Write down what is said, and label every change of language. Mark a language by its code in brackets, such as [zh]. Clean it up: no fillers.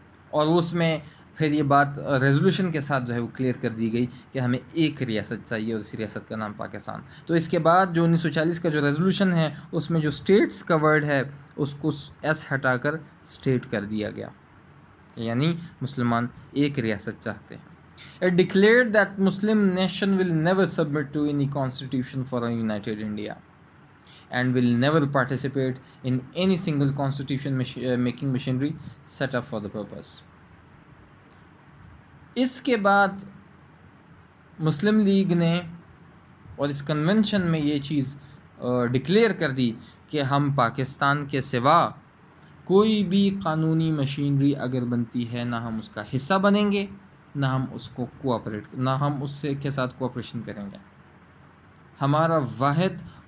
[ur] اور اس میں پھر یہ بات ریزولوشن کے ساتھ جو ہے وہ کلیئر کر دی گئی کہ ہمیں ایک ریاست چاہیے اور اسی ریاست کا نام پاکستان. تو اس کے بعد جو 1940 کا جو ریزولوشن ہے اس میں جو اسٹیٹس کا ورڈ ہے اس کو ایس ہٹا کر اسٹیٹ کر دیا گیا، یعنی مسلمان ایک ریاست چاہتے ہیں. [en] It declared that Muslim nation will never submit to any constitution for a united India and will never participate in any single constitution making machinery set up for the purpose. [ur] اس کے بعد مسلم لیگ نے اور اس convention میں یہ چیز declare کر دی کہ ہم پاکستان کے سوا کوئی بھی قانونی مشینری اگر بنتی ہے نہ ہم اس کا حصہ بنیں گے، نہ ہم اس کو نہ ہم اس کے ساتھ کوآپریشن کریں گے. ہمارا واحد